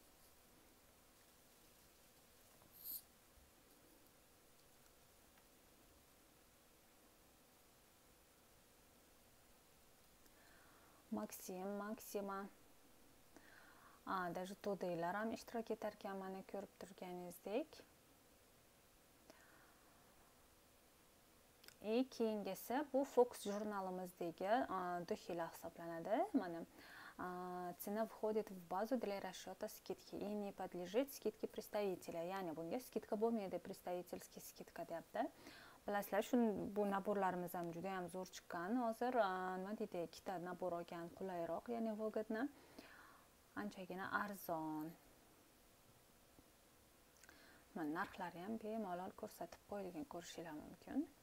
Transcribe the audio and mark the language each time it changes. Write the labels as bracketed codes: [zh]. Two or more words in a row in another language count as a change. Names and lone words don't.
[uz] Maxima. Даже to'daylar ham ishtirok etar ekan, mana ko'rib turganingizdek. Keyingisi bu Fox jurnalimizdagi duxelar hisoblanadi. [ru] Mana цена входит в базу для расчета скидки и не подлежит скидке представителя. [uz] Ya'ni bunga skidka bo'lmaydi, представительский skidka deyapti. Bilasizlar, bu naborlarimiz ham juda ham zo'r chiqqan. Hozir nima deydi, ikkita nabor olgan qulayroq, ya'ni Vogadni anchagina arzon. Mana narxlari ham bemalol ko'rsatib qo'yilgan, ko'rishingiz mumkin.